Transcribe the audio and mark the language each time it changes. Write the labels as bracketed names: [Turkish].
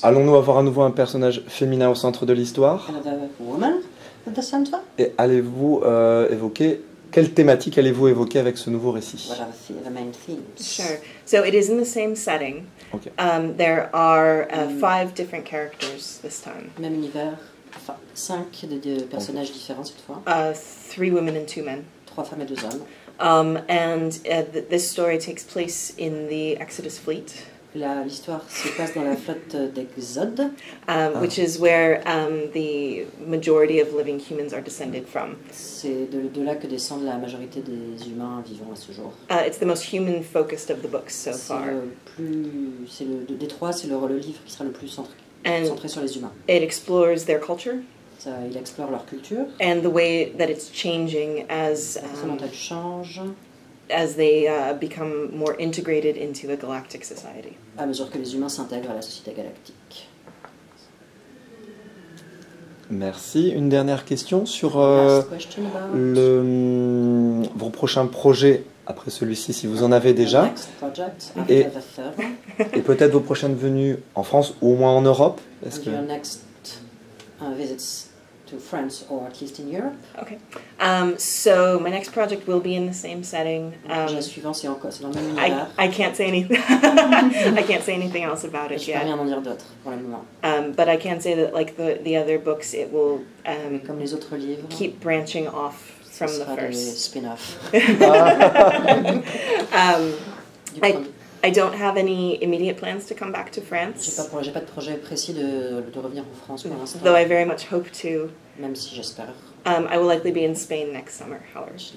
[French] Allons-nous avoir à nouveau un personnage féminin au centre de l'histoire? [English] Another woman at the center? [French] Et allez-vous quelle thématique allez-vous évoquer avec ce nouveau récit? [English] What are the main themes? Sure. So it is in the same setting. Okay. There are 5 different characters this time. [French] Même univers, enfin 5 de personnages différents cette fois. [English] 3 women and 2 men. [French] 3 femmes et 2 hommes. [English] This story takes place in the Exodus fleet, [French] L'histoire se passe dans la flotte d'Exode. [English] which is where the majority of living humans are descended from. [French] C'est de là que descendent la majorité des humains vivants à ce jour. [English] It's the most human-focused of the books so far. [French] Des 3, c'est le livre qui sera le plus centré sur les humains. [English] It explores their culture [French] Il explore leur culture, [English] and the way that it's changing as [French] la façon dont elle change [English] they become more integrated into a galactic society. [French] à mesure que les humains s'intègrent à la société galactique. Merci. Une dernière question sur [English] Last question about [French] vos prochains projets après celui-ci, si vous en avez déjà, [English] the next project [French] Et- [English] after the third one. [French] et peut-être vos prochaines venues en France ou au moins en Europe. Est-ce [English] And [French] que [English] your next visits to France or at least in Europe. Okay. So my next project will be in the same setting. [French] Le projet suivant, c'est dans le même univers. [English] I can't say anything. I can't say anything else about it [French] Je peux [English] yet. [French] rien en dire d'autre pour le moment. [English] But I can say that, like the other books, it will [French] Comme les autres livres, [English] keep branching off from [French] ce [English] the [French] sera des [English] first. [French] spin-offs. [English] I don't have any immediate plans to come back to France, [French] J'ai pas de projet précis de revenir en France pour l'instant, [English] though I very much hope to. [French] même si j'espère. [English] I will likely be in Spain next summer, however.